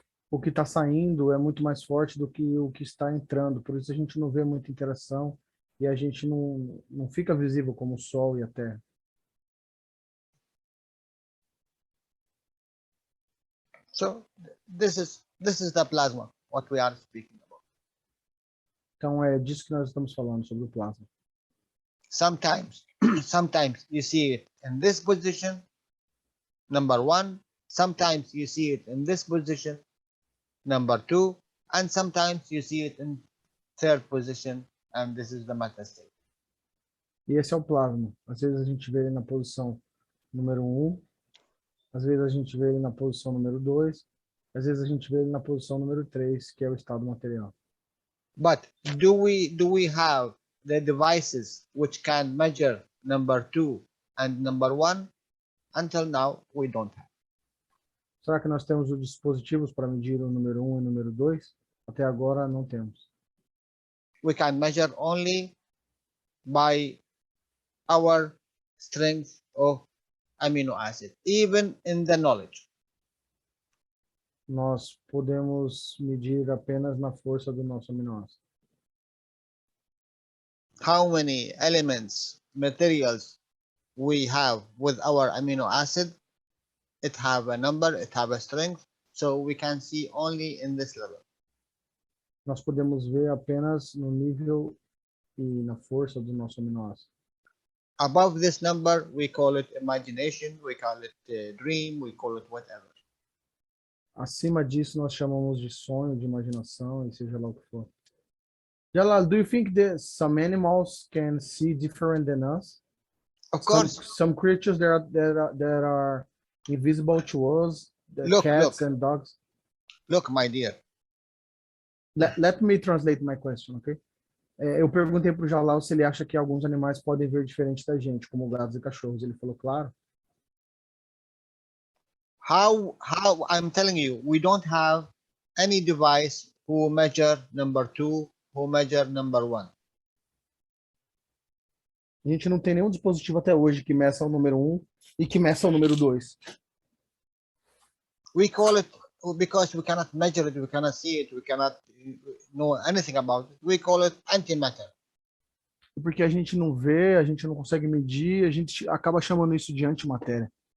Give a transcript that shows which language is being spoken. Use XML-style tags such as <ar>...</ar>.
<pt>O que está saindo é muito mais forte do que o que está entrando, por isso a gente não vê muita interação e a gente não fica visível como o Sol e a Terra.</pt> <en>So this is the plasma, what we are speaking about.</en> <pt>Então é disso que nós estamos falando, sobre o plasma.</pt> <en>Sometimes, sometimes you see it in this position, number 1. Sometimes you see it in this position, number 2. And sometimes you see it in third position, and this is the matter state.</en> <pt>E esse é o plasma. Às vezes a gente vê ele na posição número 1, às vezes a gente vê ele na posição número 2, às vezes a gente vê ele na posição número 3, que é o estado material.</pt> <en>But do we have the devices which can measure number 2 and number 1? Until now, we don't have.</en> <pt>Será que nós temos os dispositivos para medir o número 1 e o número 2? Até agora não temos.</pt> <en>We can measure only by our strength of amino acid, even in the knowledge.</en> <pt>Nós podemos medir apenas na força do nosso aminoácido.</pt> <en>How many elements, materials we have with our amino acid? It have a number, it have a strength, so we can see only in this level.</en> <pt>Nós podemos ver apenas no nível e na força do nosso aminoácido.</pt> <en>Above this number, we call it imagination, we call it dream, we call it whatever.</en> <pt>Acima disso, nós chamamos de sonho, de imaginação, e seja lá o que for.</pt> <en>Jalal, do you think that some animals can see different than us? Of course, Some creatures that are invisible to us, the Look, cats look. and dogs. look, my dear, Let me translate my question, okay?</en> <pt>Eu perguntei para o Jalal se ele acha que alguns animais podem ver diferente da gente, como gatos e cachorros. Ele falou, claro.</pt> <en>how I'm telling you, we don't have any device who measure number 2, who measure number 1.</en> <pt>A gente não tem nenhum dispositivo até hoje que meça o número 1 e que meça o número 2.</pt> <en>We call it, because we cannot measure it, we cannot see it, we cannot know anything about it, we call it antimatter.</en> <pt>Porque a gente não vê, a gente não consegue medir, a gente acaba chamando isso de antimatéria.</pt>